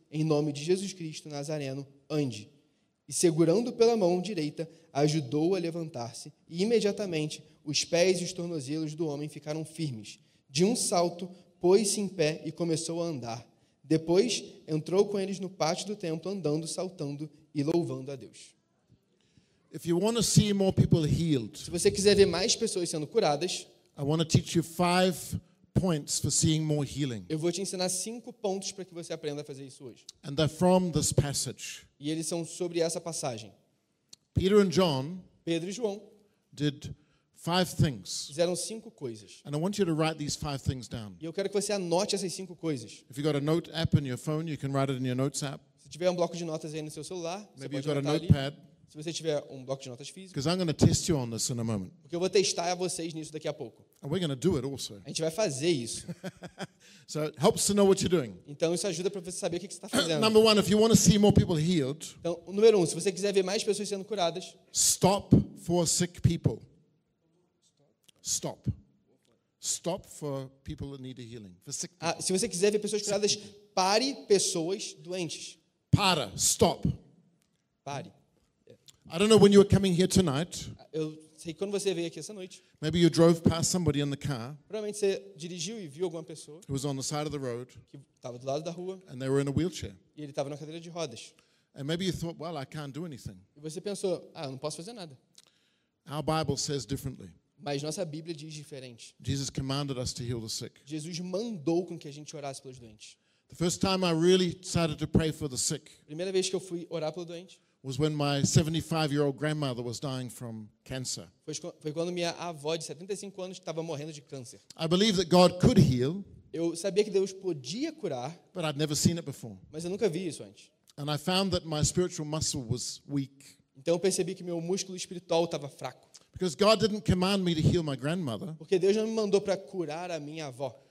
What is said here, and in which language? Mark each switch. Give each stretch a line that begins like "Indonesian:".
Portuguese: Em nome de Jesus Cristo Nazareno, ande. E segurando pela mão direita, ajudou-o a levantar-se, e imediatamente os pés e os tornozelos do homem ficaram firmes. De um salto, pôs-se em pé e começou a andar. Depois, entrou com eles no pátio do templo, andando, saltando e louvando a Deus.
English: If you want to see more people healed,
Portuguese: se você quiser ver mais pessoas sendo curadas,
English: I want to teach you 5 points for seeing more healing.
Portuguese: Eu vou te ensinar 5 pontos para que você aprenda a fazer isso hoje.
English: And they're from this passage.
Portuguese: E eles são sobre essa passagem.
English: Peter and John,
Portuguese: Pedro e João,
English: did 5 things.
Portuguese: Fizeram 5 coisas.
English: And I want you to write these 5 things down.
Portuguese: E eu quero que você anote essas 5 coisas.
English: If you got a note app in your phone, you can write it in your notes app.
Portuguese: Se tiver um bloco de notas aí no seu celular,
English: maybe
Portuguese: você pode anotar
English: a notepad.
Portuguese: Se você tiver um bloco de notas físico.
English: Because I'm going to test you on this in a moment.
Portuguese: Porque eu vou testar vocês nisso daqui a pouco.
English: And we're going to do it also.
Portuguese: A gente vai fazer isso.
English: So it helps to know what you're doing.
Portuguese: Então isso ajuda para você saber o que você está fazendo.
English: Number one, if you want to see more people healed.
Portuguese: Então, número 1, se você quiser ver mais pessoas sendo curadas.
English: Stop for sick people. Stop. Stop for people that need a healing. For sick people.
Portuguese: Se você quiser ver pessoas curadas, Pare pessoas doentes. Para,
English: stop.
Portuguese: Pare.
English: I don't know when you were coming here tonight.
Portuguese: Eu sei quando você veio aqui essa noite.
English: Maybe you drove past somebody in the car.
Portuguese: Provavelmente você dirigiu e viu alguma pessoa.
English: Who was on the side of the road.
Portuguese: Que estava do lado da rua.
English: And they were in a wheelchair.
Portuguese: E ele estava na cadeira de rodas.
English: And maybe you thought, well, I can't do anything.
Portuguese: E você pensou, ah, eu não posso fazer nada.
English: Our Bible says differently.
Portuguese: Mas nossa Bíblia diz diferente.
English: Jesus commanded us to heal the sick.
Portuguese: Jesus mandou com que a gente orasse pelos doentes.
English: The first time I really started to pray for the sick.
Portuguese: Primeira vez que eu fui orar pelo doente.
English: Was when my 75-year-old grandmother was dying from cancer.
Portuguese: Foi quando minha avó de 75 anos estava morrendo de câncer.
English: I believed that God could heal.
Portuguese: Eu sabia que Deus podia curar.
English: But I'd never seen it before.
Portuguese: Mas eu nunca vi isso antes.
English: And I found that my spiritual muscle was weak.
Portuguese: Então eu percebi que meu músculo espiritual estava fraco.
English: Because God didn't command me to heal my grandmother.
Portuguese: Porque Deus não me mandou para curar a minha avó.